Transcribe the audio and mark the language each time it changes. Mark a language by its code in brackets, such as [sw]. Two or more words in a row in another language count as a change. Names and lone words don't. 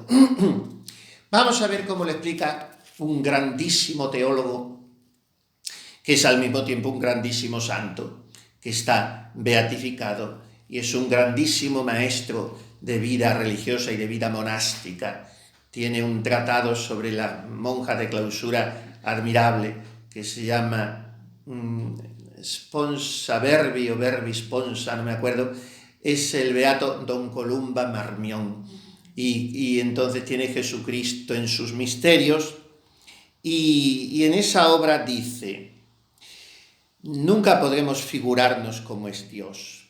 [es] Vamos a ver cómo le explica un grandísimo teólogo, que es al mismo tiempo un grandísimo santo, que está beatificado y es un grandísimo maestro de vida religiosa y de vida monástica. Tiene un tratado sobre la monja de clausura admirable que se llama [la] sponsa verbi [es] o [la] verbi sponsa, [es] no me acuerdo, es el beato Don Columba Marmión. Y entonces tiene Jesucristo en sus misterios, y en esa obra dice: nunca podremos figurarnos cómo es Dios.